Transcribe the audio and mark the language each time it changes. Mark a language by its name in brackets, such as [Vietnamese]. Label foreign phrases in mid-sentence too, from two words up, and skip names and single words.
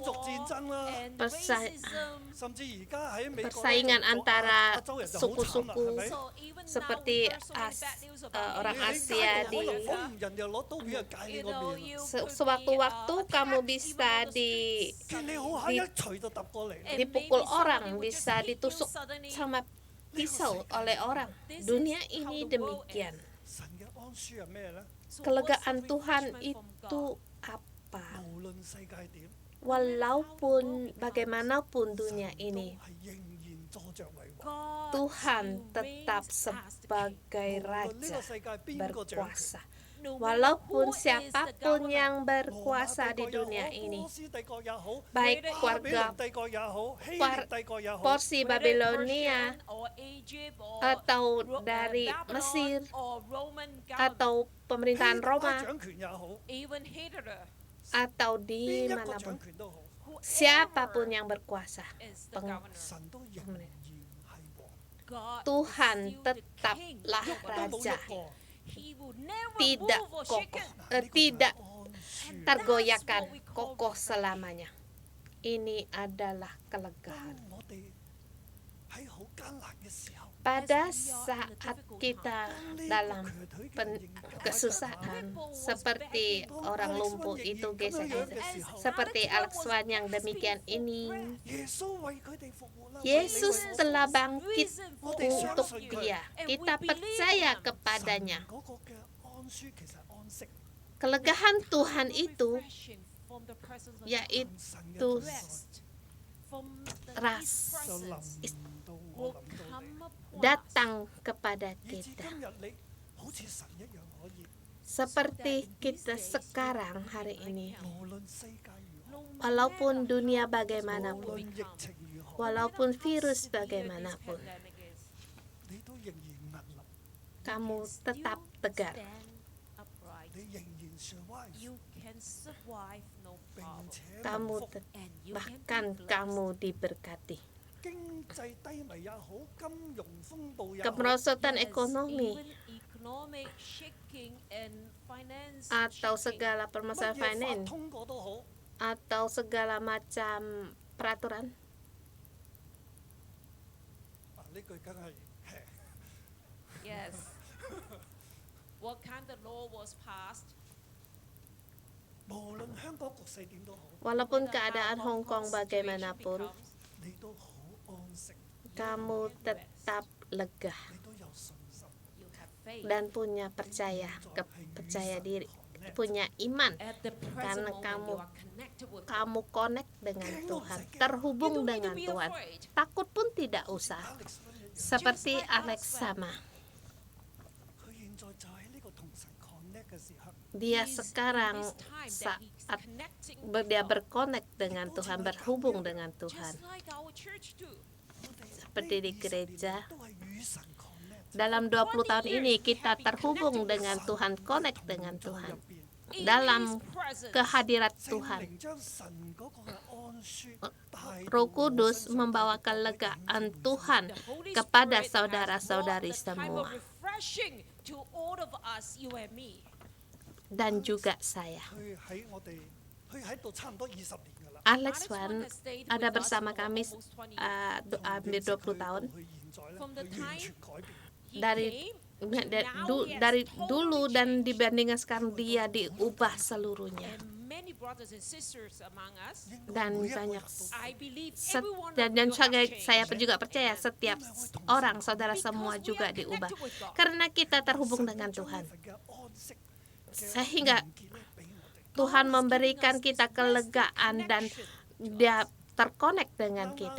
[Indonesian] persaingan antara suku-suku seperti orang Asia sewaktu-waktu kamu bisa dipukul orang, bisa ditusuk sama pisau oleh orang. Dunia ini demikian. [Cantonese] 神嘅安舒係咩呢？ [Indonesian] Kelegaan Tuhan itu apa? [Cantonese] 無論世界點， [Indonesian] Walaupun bagaimanapun dunia [Cantonese] 神都 [Indonesian] ini, [Cantonese] 係仍然坐着為王。 [Indonesian] Tuhan tetap sebagai [Cantonese] 無論呢 [Indonesian] raja [Cantonese] 個世界邊個掌權， [Indonesian] berkuasa. Walaupun siapapun yang berkuasa di [Cantonese] 羅馬帝國又好 [Indonesian] dunia ini, [Cantonese] 波斯帝國也好， [Indonesian] baik [Cantonese] 巴比 [Indonesian] keluarga [Cantonese] 倫帝國也好，希臘 [Indonesian] Par- [Cantonese] 帝國也好， [Indonesian] porsi Babilonia atau dari Mesir atau pemerintahan [Cantonese] 希特拉 [Indonesian] Roma [Cantonese] 掌權也好， [Indonesian] atau [Cantonese] 邊 [Indonesian] di [Cantonese] 一個掌 [Indonesian] manapun, [Cantonese] 權都好， [Indonesian] siapapun yang berkuasa, [Cantonese] 神都仍然係王， [Indonesian] Tuhan tetaplah [Cantonese] 都冇 [Indonesian] raja, [Cantonese] 喐過。 [Indonesian] tidak kokoh, [Cantonese] 嗱呢個就係 [Indonesian] tidak [Cantonese] 安舒。 [Indonesian] tergoyahkan, kokoh selamanya. Ini adalah kelegaan. [Cantonese] 當我哋喺好艱難嘅時候， [Indonesian] Pada saat kita dalam kesusahan, seperti orang lumpuh itu gesek-gesek, seperti Alex Wan yang demikian ini, [Cantonese] 耶穌為佢哋復活啦。 [Indonesian] Yesus [Cantonese] 為你我 [Indonesian] telah bangkit untuk dia. Kita percaya kepadanya. [Cantonese] 嗰個嘅安舒其實係安息， [Indonesian] Kelegaan Tuhan itu yaitu [Cantonese] 神嘅同在 [Indonesian] ras [Cantonese] 就臨到我臨到你， [Indonesian] datang kepada [Cantonese] 以至 [Indonesian] kita. [Cantonese] 今日你好似神一樣可以， [Indonesian] Seperti kita sekarang hari ini, [Cantonese] 無論世界如何， [Indonesian] walaupun dunia [Cantonese] 無論 [Indonesian] bagaimanapun, [Cantonese] 疫情如何， [Indonesian] walaupun virus bagaimanapun, [Cantonese] 你都仍然屹立， [Indonesian] kamu tetap tegar. [Cantonese] 你仍然 survive， 並且 [Indonesian] Kamu [Cantonese] 蒙福 [Indonesian] bahkan kamu diberkati. [Cantonese] 經濟低迷也好，金融風暴也好， [Indonesian] Kemerosotan ekonomi atau segala [Cantonese] 乜 [Indonesian] permasalahan [Cantonese] 嘢法 [English] finance [Cantonese] 通過都好， [Indonesian] atau segala macam peraturan, [Cantonese] 呢句梗係 [English] Yes. What kind of law was passed? [Cantonese] 無論香港局勢點都好， [Indonesian] walaupun keadaan Hong Kong bagaimanapun, [Cantonese] 你都好安息， [Indonesian] kamu tetap lega [Cantonese] 你都有信心， [English] You have faith. [Indonesian] dan punya percaya diri, punya iman. [English] At the [Indonesian] Karena [English] present moment, [Indonesian] kamu- [English] you are connected with God. [Indonesian] Kamu connect dengan Tuhan, terhubung [English] You don't need [Indonesian] dengan [English] to be [Indonesian] Tuhan. [English] afraid. [Indonesian] Takut pun tidak usah. [Cantonese] Alex 乜嘢？ [Indonesian] Seperti Alex sama. [Cantonese] 佢現在就喺呢個同神 connect 嘅時刻， [Indonesian] Dia [English] This- [Indonesian] sekarang [English] this time that [Indonesian] saat [English] he's connecting with [Indonesian] dia [English] God, [Indonesian] berconnect dengan Tuhan, berhubung dengan Tuhan. [English] just like our church do. [Cantonese] 我哋 [Indonesian] Seperti di [Cantonese] 呢20 [Indonesian] gereja, [Cantonese] 年都係與神 connect。 [Indonesian] dalam 20 tahun ini kita terhubung dengan Tuhan, connect dengan Tuhan. [Cantonese] 入邊 [English] In [Indonesian] Dalam [English] His presence, [Indonesian] kehadirat [Cantonese] 聖 [Indonesian] Tuhan, [Cantonese] 靈將神嗰個嘅安舒帶到 [Indonesian] Roh [Cantonese] 我 [Indonesian] Kudus [Cantonese] 身上 [Indonesian] membawa [Cantonese] 帶到各位弟兄姊 [Indonesian] kelegaan [Cantonese] 妹 [Indonesian] Tuhan [English] the Holy [Indonesian] kepada [English] Spirit has [Indonesian] saudara-saudari [English] brought the time [Indonesian] semua [English] of refreshing to all of us, you and me. [Indonesian] dan juga saya. [Cantonese] 佢喺我哋，佢喺度差唔多20年㗎啦。 [Indonesian] Alex Wan ada bersama kami hampir 20 tahun. [Cantonese] 佢現在咧， [English] From the [Cantonese] 佢完 [English] time [Cantonese] 全改變。 [English] He [Indonesian] Dari [English] came, [Indonesian] dari dulu dan dibandingkan sekarang dia diubah seluruhnya. [English] and many brothers and sisters among us, [Cantonese] 應該 [Indonesian] Dan [Cantonese] 每一個人 [Indonesian] banyak [Cantonese] 都 [English] I believe Set- every one of [Indonesian] dan [English] you have [Indonesian] saya [English] changed. juga percaya Amen. [Indonesian] setiap orang saudara semua [English] Because we [Indonesian] juga [English] are [Indonesian] diubah [English] connected with God. [Indonesian] karena kita terhubung dengan Tuhan. Sehingga Tuhan memberikan kita kelegaan dan dia terkonek dengan kita.